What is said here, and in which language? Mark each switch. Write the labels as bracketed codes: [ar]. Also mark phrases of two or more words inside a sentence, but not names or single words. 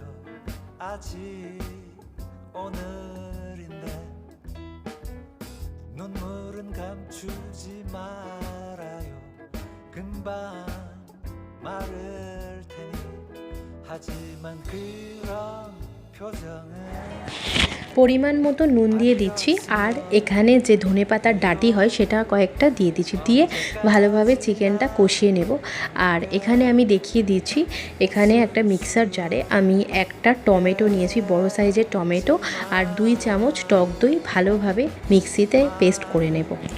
[ko] 아직 오늘인데 눈물은 감추지 말아요. 금방 마를 테니 하지만 그런 표정은 [bn] পরিমাণ মতো নুন দিয়ে দিচ্ছি, আর এখানে যে ধনেপাতার ডাঁটি হয় সেটা কয়েকটা দিয়ে দিচ্ছি, দিয়ে ভালোভাবে চিকেনটা কষিয়ে নেব। আর এখানে আমি দেখিয়ে দিচ্ছি, এখানে একটা মিক্সার জারে আমি একটা টমেটো নিয়েছি, বড় সাইজের টমেটো, আর 2 চামচ টক দই ভালোভাবে মিক্সিতে পেস্ট করে নেব।